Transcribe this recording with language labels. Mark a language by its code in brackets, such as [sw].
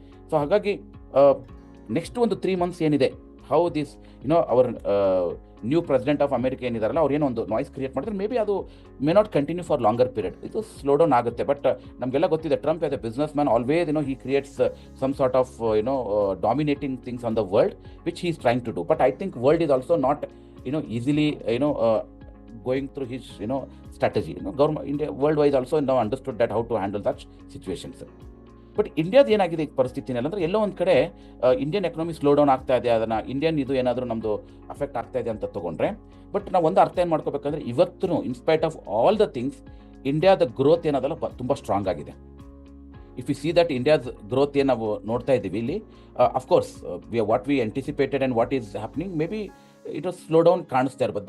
[kn] So ಹಾಗಾಗಿ next ಒಂದು 3 months ಏನಿದೆ, [en] how this our new president of America [kn] ಏನಿದಾರಲ್ಲ, ಅವ್ರು ಏನೋ ಒಂದು ನಾಯ್ಸ್ ಕ್ರಿಯೇಟ್ ಮಾಡಿದ್ರೆ ಮೇ ಬಿ ಅದು [en] may not continue for longer period, [kn] ಇದು ಸ್ಲೋ ಡೌನ್ ಆಗುತ್ತೆ. [en] but [kn] ನಮಗೆಲ್ಲ ಗೊತ್ತಿದೆ, [en] Trump as a business man always he creates some sort of dominating things on the world which he is trying to do. But I think world is also not easily going through his strategy. Government India worldwide also now understood that how to handle such situations. [kn] But ಇಂಡಿಯಾದ ಏನಾಗಿದೆ ಈ ಪರಿಸ್ಥಿತಿನಲ್ಲಿ ಅಂದರೆ, ಎಲ್ಲೋ ಒಂದು ಕಡೆ Indian economy slow down ಆಗ್ತಾ ಇದೆ, ಅದನ್ನು Indian ಇದು ಏನಾದರೂ ನಮ್ಮದು ಅಫೆಕ್ಟ್ ಆಗ್ತಾ ಇದೆ ಅಂತ ತೊಗೊಂಡ್ರೆ. ಬಟ್ ನಾವು ಒಂದು ಅರ್ಥ ಏನು ಮಾಡ್ಕೋಬೇಕಂದ್ರೆ, ಇವತ್ತು [en] in spite of all the things [kn] ಇಂಡಿಯಾದ ಗ್ರೋತ್ ಏನದಲ್ಲ ತುಂಬ ಸ್ಟ್ರಾಂಗ್ ಆಗಿದೆ. [en] if you see that [kn] ಇಂಡಿಯಾದ ಗ್ರೋತ್ ಏನು ನಾವು ನೋಡ್ತಾ ಇದ್ದೀವಿ ಇಲ್ಲಿ, [en] of course what we anticipated and what is happening, may be it was slow down [kn] ಕಾಣಿಸ್ತಾ ಇರ್ಬೋದು.